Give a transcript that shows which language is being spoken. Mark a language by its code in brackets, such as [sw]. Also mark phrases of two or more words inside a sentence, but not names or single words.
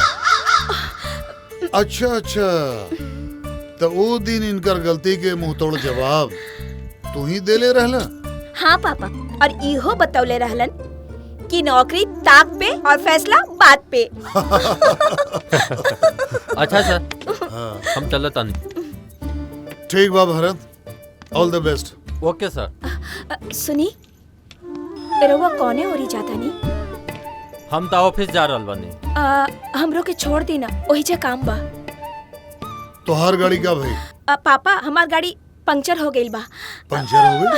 [bho] अच्छा अच्छा, तो वो दिन इनकर गलती के मुंह तोड़ जवाब तू ही दे ले रहला? हाँ पापा, और इहो बतौले रहलन कि नौकरी ताक पे और फैसला बात पे। अच्छा सर, हम चलत तानी। ठीक बा भरत, [en] All the best. Okay sir. [bho] सुनी, रउआ कौने ओरी जाता नी? हम तो ऑफिस जा रहल बानी। हमरो के छोड़ दी ना, ओही जे काम बा। तोहार गाड़ी का भाई? पापा, हमार गाड़ी पंक्चर हो गई बा। पंक्चर हो गई?